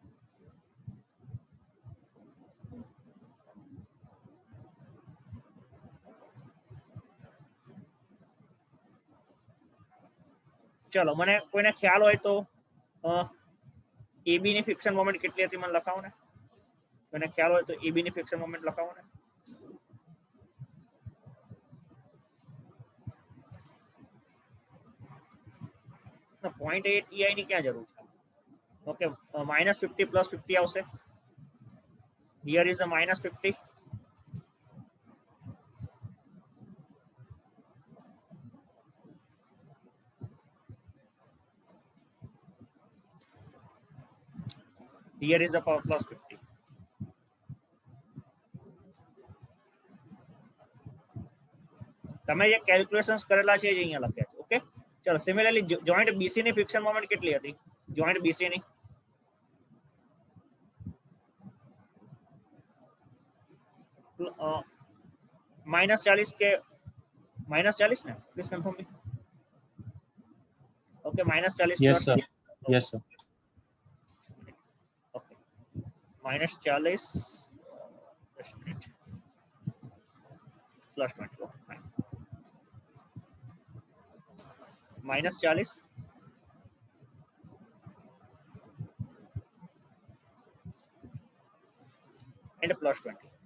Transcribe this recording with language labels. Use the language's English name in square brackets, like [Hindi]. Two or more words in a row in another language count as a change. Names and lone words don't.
[Gujarati] ચલો મને કોઈને ખ્યાલ હોય તો AB ની [English] fiction moment [Gujarati] કેટલી હતી મને લખાવો ને. કોઈને ખ્યાલ હોય તો AB ની [English] fiction moment [Gujarati] લખાવો ને. 0.8 EI ની ક્યાં જરૂર છે? ઓકે, -50 + 50 આવશે. [English] Here is a -50. Here is the power +50. [Gujarati] તમે જે કેલ્ક્યુલેશન્સ કરેલા છે એ અહીંયા લખ્યા છે. ઓકે, ચલો સિમિલરલી જોઈન્ટ BC ની [English] fiction moment [Gujarati] કેટલી હતી? જોઈન્ટ BC ની -40 કે -40 ને? [English] please confirm me. [Gujarati] ઓકે, -40 [English] Yes sir. Yes sir. [Gujarati] ઓકે, -40 +20. ફાઇન. [English] -40 and +20.